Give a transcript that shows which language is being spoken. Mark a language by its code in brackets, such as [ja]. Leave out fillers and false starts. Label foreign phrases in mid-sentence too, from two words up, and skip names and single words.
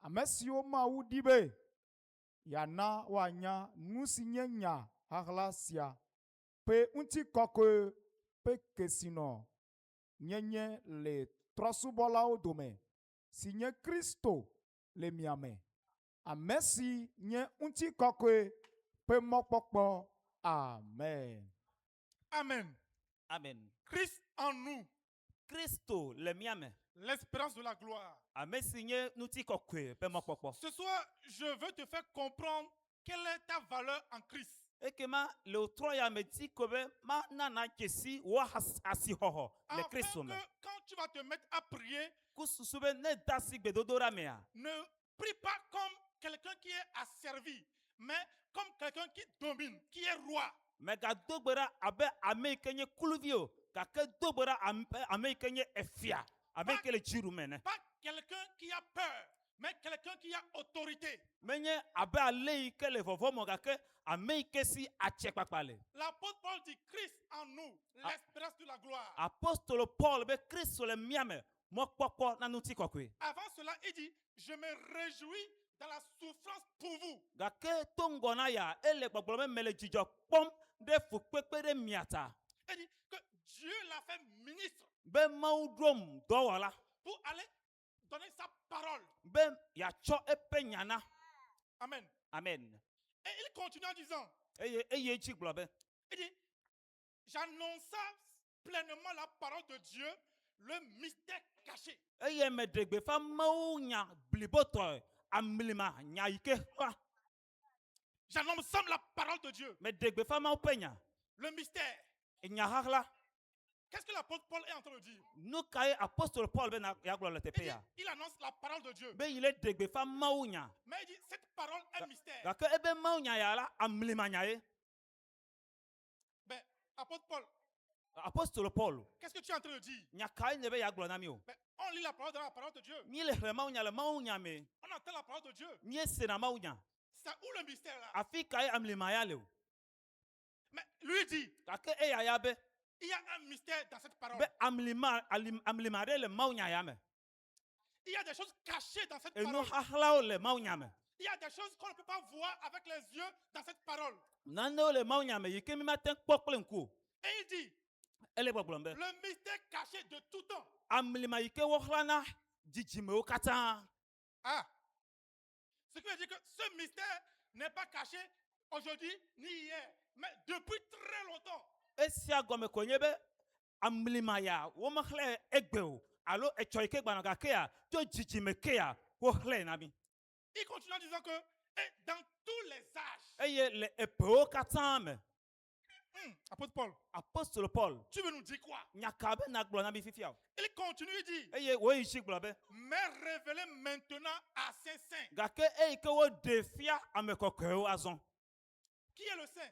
[ee] ame siwo Mawu ɖi be yana woanya nu si nye nya xaxla sia ƒe ŋutikɔkɔe ƒe kesinɔ nyenye le trɔ̃subɔlawo dome si nye Kristo le mia me. Ame si nye ŋutikɔkɔe ƒe mɔkpɔkpɔ. Amen. Amen. Amen. [fr] Christ en nous, [ee] Kristo le mia me. [fr] l'espérance de la gloire. [ee] Ame si nye ŋutikɔkɔe ƒe mɔkpɔkpɔ. [fr] Ce soir, je veux te faire comprendre quelle est ta valeur en Christ. [ee] Ekema le trɔ ya me ti ko be ma nana dzesi wo asixɔxɔ le [fr] Afin [ee] Kristo me. [fr] que quand tu vas te mettre à prier, [ee] Ku susu be ne da si gbedodoɖa mea, [fr] ne prie pas comme quelqu'un qui est asservi, mais comme quelqu'un qui domine, qui est roi. [ee] megado gbe ɖa abe ame yi ke nye kluvi o, gake do gbe ɖa ame yi ke nye efia, ame yi ke le dziɖu me ne. [fr] Pas quelqu'un qui a peur, mais quelqu'un qui a autorité. [ee] Menye abe ale yi ke le vɔvɔ me gake ame yi ke si atsekpakpa le. [fr] L'apôtre Paul dit Christ en nous, l'espérance de la gloire. [ee] Apostolo Paul be Kristo le mia me mɔkpɔkpɔ na ŋutikɔkɔe. [fr] Avant cela, il dit, je me réjouis dans la souffrance pour vous. [ee] Gake to ŋgɔ na ya ele gbɔgblɔ be mele dzidzɔ kpɔm ɖe fukpekpe ɖe mia ta. [fr] Il dit que Dieu l'a fait ministre [ee] Be Mawu ɖom dɔwɔla [fr] pour aller donner sa parole. [ee] be yeatsɔ eƒe nya na. Amen. Amen. [fr] Et il continue en disant, [ee] Eye edzi gblɔ be [fr] il dit, j'annonça pleinement la parole de Dieu, le mystère caché. [ee] eye meɖe gbefa Mawu nya blibotɔe amlima nya yi ke xɔa. [fr] J'annonce la parole de Dieu, [ee] Meɖe gbefa Mawu ƒe nya. [fr] le mystère. [ee] Nya xaxla. [fr] Qu'est-ce que l'apôtre Paul est en train de dire? [ee] Nu ka ye apostolo Paul be na ya gblɔ le [fr] Il, [ee] teƒe [fr] dit, [ee] ya. [fr] il annonce la parole de Dieu. [ee] Be yi le ɖe gbefa Mawu nya. [fr] Mais il dit, cette parole est mystère. [ee] Gake ebe Mawu nya ya la amlima nya ye. [fr] Ben, apôtre Paul, [ee] Apostolo Paul. [fr] qu'est-ce que tu es en train de dire? [ee] Nya ka ye ne be ya gblɔ na mi o. [fr] Ben, on lit la parole dans la parole de Dieu. [ee] Mi le xlẽ Mawu nya le Mawu nya me. [fr] On entend la parole de Dieu. [ee] Mi sena Mawu nya. [fr] C'est où le mystère là? [ee] Afi ka ye amlima ya le o. [fr] Mais lui dit, [ee] Gake eya ya be [fr] il y a un mystère dans cette parole. [ee] be amlima ɖe le Mawu nya ya me. [fr] Il y a des choses cachées dans cette [ee] Enu [fr] parole. [ee] xaxlawo le Mawu nya me. [fr] Il y a des choses qu'on ne peut pas voir avec les yeux dans cette parole. [ee] Nanewo le Mawu nya me yi ke mi mate kpɔ kple ŋku o. [fr] Et il dit, [ee] Ele gbɔgblɔm be [fr] le mystère caché de tout temps. [ee] amlima yi ke woxlãna dzidzimewo katã. Ah. [fr] Ce qui veut dire que ce mystère n'est pas caché aujourd'hui ni hier, mais depuis très longtemps. [ee] Esia gɔme ko nye be amlima ya womexlẽ egbe o alo etsɔ yi ke gbanɔ gake ya tso dzidzime ke ya woxlẽ na mi. [fr] Il continue en disant que et dans tous les âges. [ee] Eye le eƒewo katã me. [fr] Apôtre Paul, [ee] Apostolo Paul [fr] tu veux nous dire quoi? [ee] nya ka be na gblɔ na mi fifia o. [fr] Il continue, il dit, [ee] Eye woyi dzi gblɔ be [fr] mais révélé maintenant à ses saints. [ee] gake eyi ke woɖe fia ame kɔkɔewo azɔ. [fr] Qui est le saint?